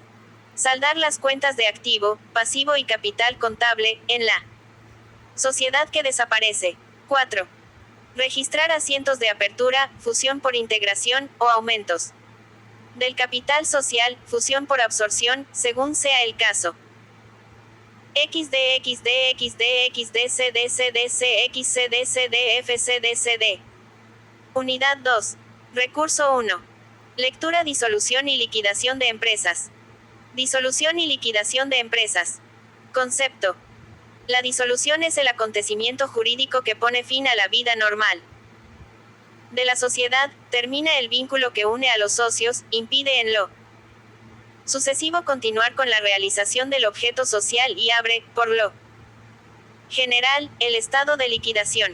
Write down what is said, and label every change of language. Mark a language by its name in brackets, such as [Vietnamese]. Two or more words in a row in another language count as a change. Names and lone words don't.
[Spanish] Saldar las cuentas de activo, pasivo y capital contable, en la sociedad que desaparece. 4. Registrar asientos de apertura, fusión por integración, o aumentos del capital social, fusión por absorción, según sea el caso. XD, XD, XD, XD, CD, CD, XCD, CD, FC, CD. Unidad 2. Recurso 1. Lectura, disolución y liquidación de empresas. Disolución y liquidación de empresas. Concepto. La disolución es el acontecimiento jurídico que pone fin a la vida normal de la sociedad, termina el vínculo que une a los socios, impide en lo sucesivo continuar con la realización del objeto social y abre, por lo general, el estado de liquidación.